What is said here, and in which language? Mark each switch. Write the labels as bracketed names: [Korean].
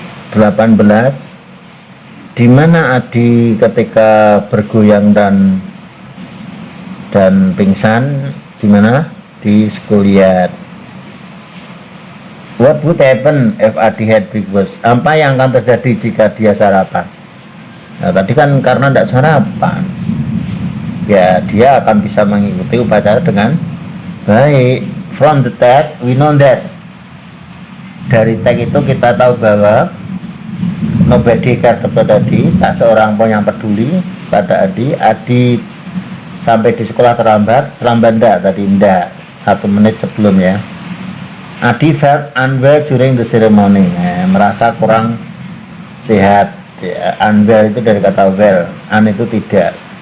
[Indonesian] 18. Di mana Adi ketika bergoyang dan pingsan? Di mana? Di Schoolyard. [English] What would happen if Adi had breakfast? [Indonesian] Apa yang akan terjadi jika dia sarapan? Nah, tadi kan karena tidak sarapan, ya dia akan bisa mengikuti upacara dengan baik. [English] From the text we know that, [Indonesian] dari teks itu kita tahu bahwa [English] nobody cared about Adi, [Indonesian] tak seorang pun yang peduli pada Adi. Adi sampai di sekolah terlambat enggak tadi? Enggak, 1 menit sebelum ya. [English] Adi felt unwell during the ceremony, [Indonesian] merasa kurang sehat ya. Unwell itu dari kata well, itu tidak.